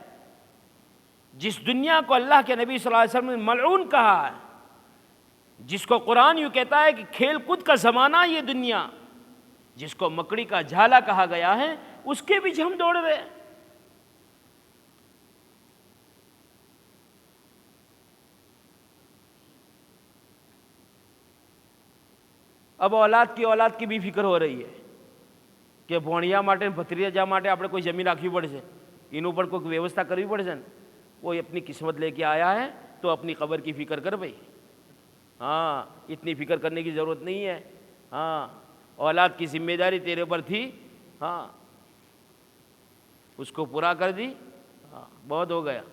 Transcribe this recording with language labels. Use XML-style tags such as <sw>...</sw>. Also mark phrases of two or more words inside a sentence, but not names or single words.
<ur>جس دنیا کو اللہ کے نبی صلی اللہ علیہ وسلم نے ملعون کہا ہے، جس کو قرآن یوں کہتا ہے کہ کھیل کود کا زمانہ یہ دنیا، جس کو مکڑی کا جھالا کہا گیا ہے، اس کے پیچھے ہم دوڑ رہے ہیں۔ اب اولاد کی بھی فکر ہو رہی ہے کہ</ur> <gu>ભોણિયા માટે ભત્રીજા માટે આપણે કોઈ જમીન રાખવી પડશે, એનું પણ કોઈ વ્યવસ્થા કરવી પડશે ને।</gu> <ur>کوئی اپنی قسمت لے کے آیا ہے تو اپنی قبر کی فکر کر بھائی، اتنی فکر کرنے کی ضرورت نہیں ہے۔ اولاد کی ذمہ داری تیرے پر تھی، اس کو پورا کر دی، بہت ہو گیا۔</ur>